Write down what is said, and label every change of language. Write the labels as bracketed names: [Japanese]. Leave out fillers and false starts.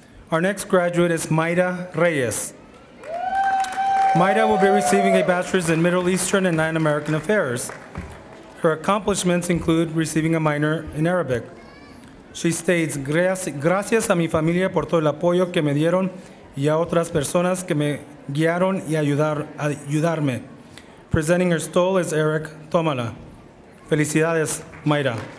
[English] Our next graduate is Mayra Reyes. Mayra will be receiving a bachelor's in Middle Eastern and Latin American Affairs. Her accomplishments include receiving a minor in Arabic. She states, [Spanish] gracias a mi familia por todo el apoyo que me dieron y a otras personas que me guiaron y ayudarme. [English] Presenting her stole is Eric Tomala. [Spanish] Felicidades, Mayra.